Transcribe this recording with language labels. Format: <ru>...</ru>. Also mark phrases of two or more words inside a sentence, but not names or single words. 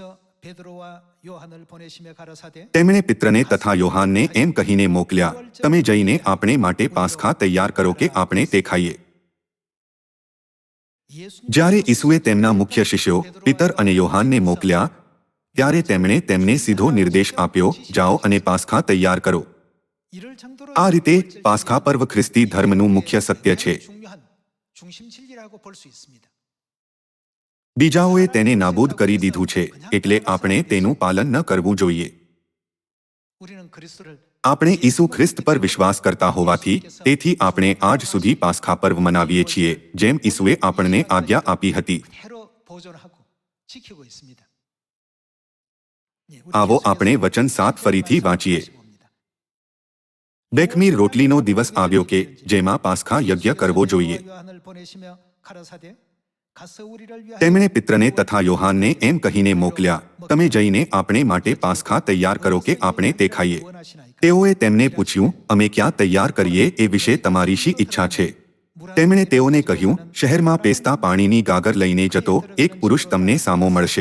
<gu>તેમણે પિત્રને તથા યોહાનને એમ કહીને મોકલ્યા, તમે જઈને આપણે માટે પાસ્ખા તૈયાર કરો કે આપણે તે ખાઈએ. જ્યારે ઈસુએ તેમના મુખ્ય શિષ્યો પિતર અને યોહાનને મોકલ્યા ત્યારે તેમણે તેમને સીધો નિર્દેશ આપ્યો, જાઓ અને પાસ્ખા તૈયાર કરો. આ રીતે પાસ્ખા પર્વ ખ્રિસ્તી ધર્મનું મુખ્ય સત્ય છે.</gu> <ko>중요한 중심 진리라고 볼 수 있습니다.</ko> <gu>બીજાઓએ તેને નાબૂદ કરી દીધું છે, એટલે આપણે તેનું પાલન ન કરવું જોઈએ.</gu> <ko>우리는 그리스도를</ko> <gu>આપણે ઈસુ ખ્રિસ્ત પર વિશ્વાસ કરતા હોવાથી તેથી આપણે આજ સુધી પાસ્ખા પર્વ મનાવીએ છીએ, જેમ ઈસુએ આપણને આજ્ઞા આપી હતી.</gu> <ko>그대로 보존하고 지키고 있습니다. 예, 우리</ko> <gu>આવો</gu> <ko>계속해서</ko> <gu>આપણે વચન 7 ફરીથી વાંચીએ.</gu> <ko>다시 봅니다.</ko> <gu>બેખમીર રોટલીનો દિવસ આવ્યો કે જેમાં પાસ્ખા યજ્ઞ કરવો જોઈએ.</gu> <ko>요한을 보내시며 가라사대 가서 우리를 위하여</ko> <gu>તેમણે પિત્રને તથા યોહાનને એમ કહીને મોકલ્યા, તમે જઈને આપણે માટે પાસ્ખા તૈયાર કરો કે આપણે તે ખાઈએ. તેઓએ તેમને પૂછ્યું, અમે ક્યાં તૈયાર કરીએ એ વિશે તમારી શી ઈચ્છા છે? તેમણે તેઓને કહ્યું, શહેરમાં પેસતા પાણીની ગાગર લઈને જતો એક પુરુષ તમને સામો મળશે.</gu>